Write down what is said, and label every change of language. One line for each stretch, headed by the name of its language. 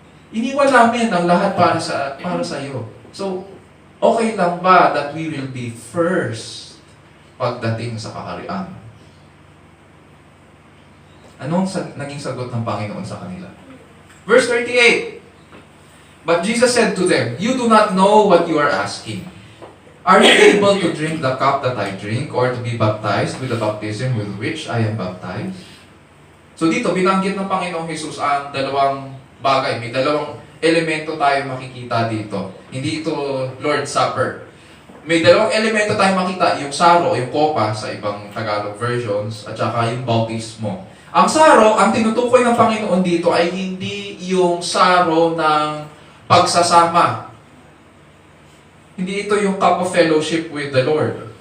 Filipino: Iniwan namin ang lahat para sa iyo. So, okay lang ba
English: that we will be first
Filipino: pagdating sa kaharian? Anong naging sagot ng Panginoon sa kanila?
English: Verse 38. But Jesus said to them, you do not know what you are asking. Are you able to drink the cup that I drink, or to be baptized with the baptism with which I am baptized?
Filipino: So dito, binanggit ng Panginoong Jesus ang dalawang bagay. May dalawang elemento tayo makikita dito. Hindi ito Lord's Supper. May dalawang elemento tayo makita, yung saro, yung kopa sa ibang Tagalog versions, at saka yung bautismo. Ang saro, ang tinutukoy ng Panginoon dito ay hindi yung saro ng pagsasama. Hindi ito yung
English: cup of fellowship with the Lord.